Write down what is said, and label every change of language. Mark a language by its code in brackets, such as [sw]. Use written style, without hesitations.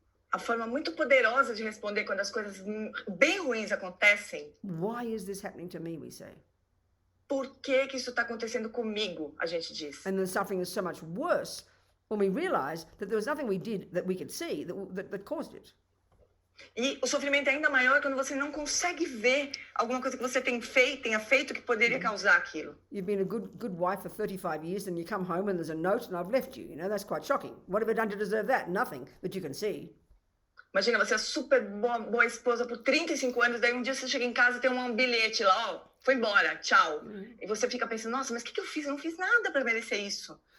[pt] A forma muito poderosa de responder quando as coisas bem ruins acontecem. [en] Why is this happening to me, we say. [pt] Por que isso está acontecendo comigo, a gente diz. [en] And the suffering is so much worse when we realize that there was nothing we did that we could see that caused it. [pt] E o sofrimento é ainda maior quando você não consegue ver alguma coisa que você tenha feito que poderia causar aquilo. [en] You've been a good wife for 35 years and you come home and there's a note and I've left you. That's quite shocking. What have I done to deserve that? Nothing that you can see. [pt] Imagina, você é super boa esposa por 35 anos, daí um dia você chega em casa e tem um bilhete lá, ó, foi embora, tchau. E você fica pensando, nossa, mas o que eu fiz? Eu não fiz nada para merecer isso.